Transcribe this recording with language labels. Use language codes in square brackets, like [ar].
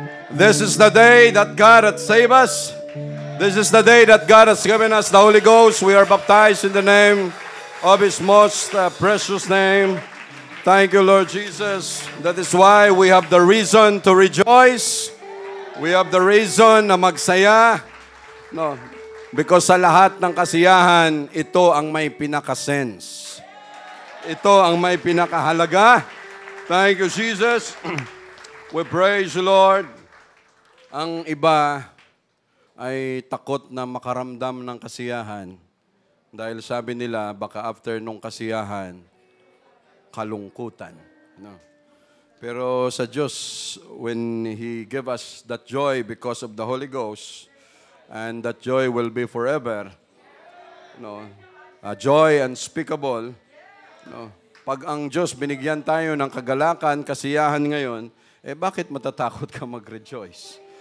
[en] This is the day that God hath saved us. This is the day that God has given us the Holy Ghost. We are baptized in the name of His most precious name. Thank you, Lord Jesus. That is why we have the reason to rejoice. We have the reason [tl] na magsaya. No, because sa lahat ng kasiyahan, ito ang may pinaka-sense. Ito ang may pinakahalaga. [en] Thank you, Jesus. We praise you, Lord. [tl] Ang iba ay takot na makaramdam ng kasiyahan. Dahil sabi nila, baka after nung kasiyahan, kalungkutan. No. Pero sa Diyos, [en] when He gave us that joy because of the Holy Ghost, and that joy will be forever, no, a joy unspeakable. No. [tl] Pag ang Diyos binigyan tayo ng kagalakan, kasiyahan ngayon, bakit matatakot ka mag-rejoice?